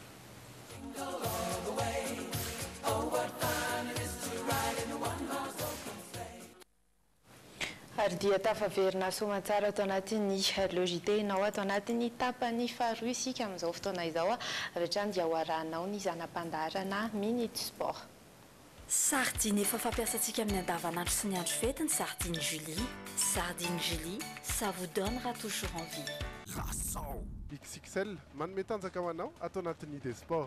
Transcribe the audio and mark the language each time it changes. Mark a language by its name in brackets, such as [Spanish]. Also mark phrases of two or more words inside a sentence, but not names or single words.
[Malagasy] Ary dia tafaverina soamantsara ato anatin'ny Le JT nao ato anatin'ny tapany faharoa isika amin'izao fotoana izao avy hatrany dia hoarahanao ny zanam-pandarana Minute Sport. Sardine efa fampiasantsika amin'ny andavanandro sy ny andro fety ny Sardine Julie. [French] Sardine Julie, ça vous donnera toujours envie. XXL, [Malagasy] manome tanjaka ho anao ato anatin'ny ID Sport.